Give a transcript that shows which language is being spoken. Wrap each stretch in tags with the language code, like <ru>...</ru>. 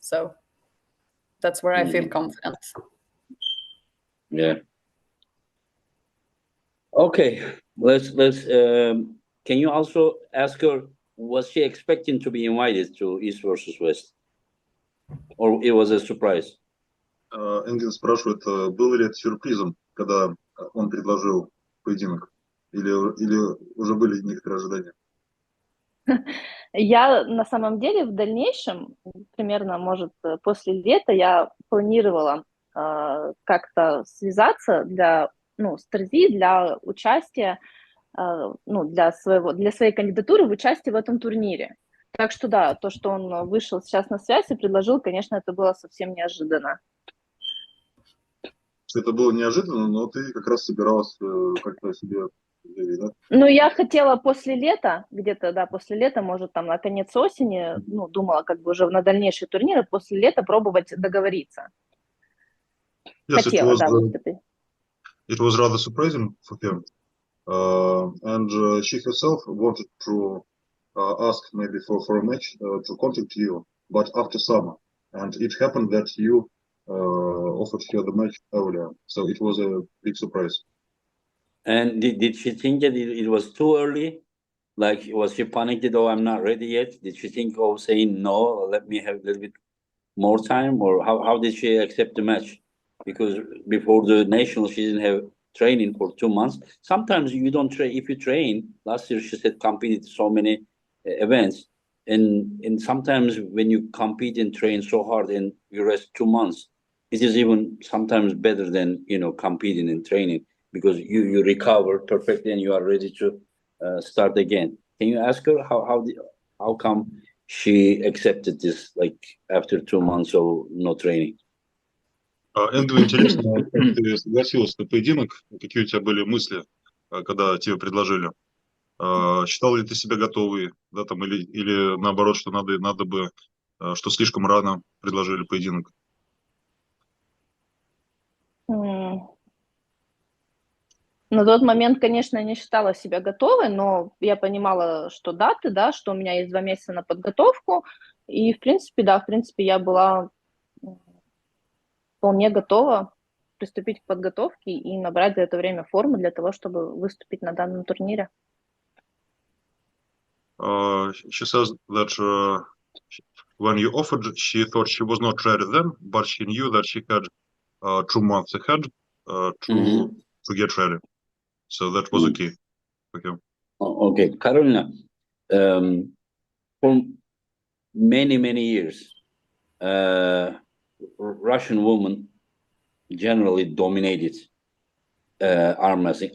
<en>So that's where I feel confident. Yeah. Okay. Let's. Can you also ask her, was she expecting to be invited to East versus West, or it was a surprise?</en> <ru>Энгин спрашивает, был ли это сюрпризом, когда он предложил поединок, или уже были некоторые ожидания? Я на самом деле в дальнейшем, примерно, может, после лета, я планировала как-то связаться с Терзи для участия, для своей кандидатуры в участие в этом турнире. Так что да, то, что он вышел сейчас на связь и предложил, конечно, это было совсем неожиданно. Это было неожиданно, но ты как раз собиралась как-то себе заявить, да? Ну, я хотела после лета, где-то, да, после лета, может, там, на конец осени, думала, как бы уже на дальнейшие турниры, после лета пробовать договориться.</ru> <en>Yes,</en> <ru>хотела, да, выступить.</ru> <en>It was rather surprising for him and she herself wanted to ask maybe for a match to contact you, but after summer. And it happened that you offered her the match earlier, so it was a big surprise. And did she think that it was too early? Like, was she panicked? Oh, I'm not ready yet. Did she think of saying no? Let me have a little bit more time, or how did she accept the match? Because before the national, she didn't have training for 2 months. Sometimes you don't train. If you train, last year she said competed so many events, and sometimes when you compete and train so hard and you rest 2 months, it is even sometimes better than competing and training, because you recover perfectly and you are ready to start again. Can you ask her how come she accepted this, like after 2 months of no training?</en> <ru>Эндрю, интересно, как ты согласилась на поединок? Какие у тебя были мысли, когда тебе предложили? Считал ли ты себя готовой, да, там, или наоборот, что надо бы, что слишком рано предложили поединок? На тот момент, конечно, я не считала себя готовой, но я понимала, что даты, да, что у меня есть 2 месяца на подготовку. И, в принципе, я была вполне готова приступить к подготовке и набрать за это время форму для того, чтобы выступить на данном турнире.</ru> <en>She says that when you offered, she thought she was not ready then, but she knew that she had 2 months ahead to get ready. So that was okay. Okay. Okay, Carolina, for many years, Russian women generally dominated arm wrestling.</en>